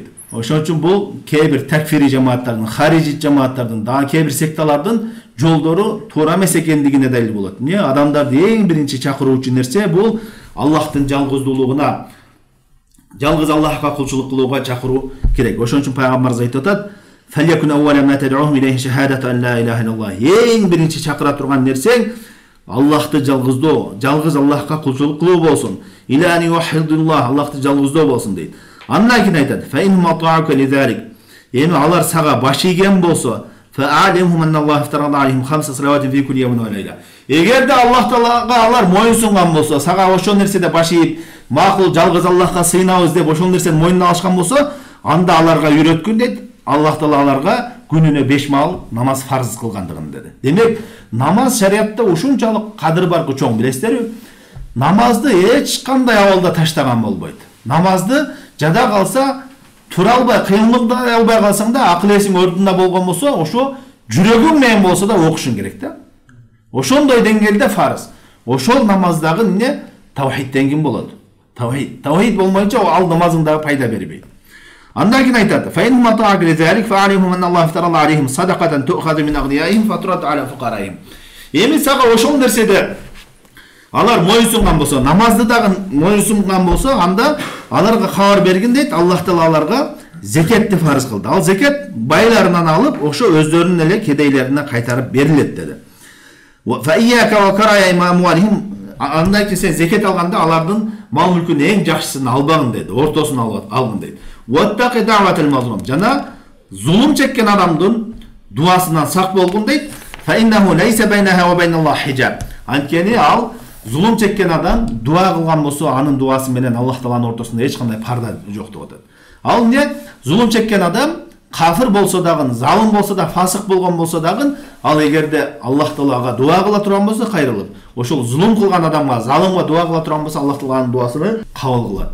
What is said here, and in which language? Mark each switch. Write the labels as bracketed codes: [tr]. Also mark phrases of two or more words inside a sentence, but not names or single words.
[ky] Ошон үчүн бул кээ бир такфири жамааттардын, харижи жамааттардын, дагы кээ бир секталардын жолдору туура эмес экендигине далил болот. Эмне адамдарды эң биринчи чакыруучу нерсе бул Аллахтын жалгыздуулугуна, жалгыз Аллахка кулчулук кылууга чакыруу керек. Ошон үчүн пайгамбарыбыз айтып атат: [ar] "فليكن أول ما تدعوهم إليه شهادة أن لا إله إلا الله." [ky] Эң биринчи чакыра турган нерсең Аллахты жалгыздоо, жалгыз Аллахка кулчулук кылуу болсун. [ar] إلى أن يوحدوا الله, [ky] Аллахты жалгыздоо болсун дейт. Андан кийин айтат: [ar] "فإن أطاعوك لذلك." [ky] Эми алар сага баш ийген болсо, [ar] فأعلمهم أن الله افترض عليهم خمس صلوات في كل يوم وليلة. [ky] Эгерде Аллах Таалага алар моюн сунган болсо, сага ошол нерседе баш ийип, макул жалгыз Аллахка сыйынабыз деп ошол нерсени мойнуна алышкан болсо, анда аларга үйрөткүн дейт. Аллах Таала аларга күнүнө 5 маал намаз фарз кылгандыгын деди. Демек, намаз шариатта ушунчалык кадыр баркы чоң, билесиздерби? Намазды эч кандай абалда таштаган болбойт. Намазды жада калса, тура албай, кыймылдай албай калсаң да, акыл эсиң ордунда болгон болсо, ошо жүрөгүң менен болсо да окушуң керек да. Ошондой деңгээлде фарз. Ошол намаздагы эмне? Тавхидтен ким болот? Тавхид болмойча ал намазың дагы пайда бербейт. Андан кийин айтат: [ar] "فإن أطاعوك لذلك فأعلمهم أن الله افترض عليهم صدقة تؤخذ من أغنيائهم فترد على فقرائهم." [ky] Эми сага ошол нерседе алар моюнсунган болсо, намазды дагы моюнсунган болсо, анда аларга кабар бергин дейт, Аллах Таала аларга закетти фарз кылды. Ал закет байларынан алып, ошо өздөрүнүн эле кедейлерине кайтарып берилет деди. [ar] "فإياك وكرائم أموالهم." [ky] Андан кийин сен закет алганда алардын мал мүлкүнүн эң жакшысын албагын деди, ортосун алгын дейт. [ar] "واتق دعوة المظلوم." [ky] Жана зулум чеккен адамдын дуасынан сак болгун дейт. [ar] "فإنه ليس بينها وبين الله حجاب." [ky] Анткени ал зулум чеккен адам дуа кылган болсо, анын дуасы менен Аллах Тааланын ортосунда эч кандай парда жок деп атат. Ал эмне? Зулум чеккен адам кафир болсо дагы, залым болсо да, фасык болгон болсо дагы, ал эгерде Аллах Таалага дуа кыла турган болсо кайрылып, ошол зулум кылган адамга, залымга дуа кыла турган болсо, Аллах Тааланын дуасын кабыл кылат.